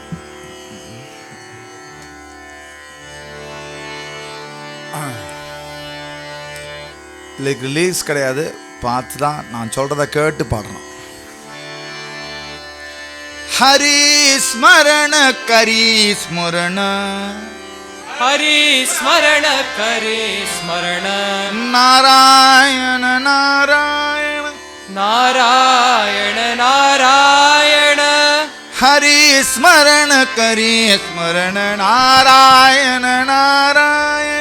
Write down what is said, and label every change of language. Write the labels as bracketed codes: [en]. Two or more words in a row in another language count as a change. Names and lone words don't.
[ta] இல்லை ரிலீஸ் கிடையாது, பார்த்து தான் நான் சொல்றத கேட்டு பாடணும். [hi] हरि स्मरण करी स्मरण हरि स्मरण करे स्मरण नारायण नारायण नारायण नारायण हरि स्मरण करी स्मरण नारायण नारायण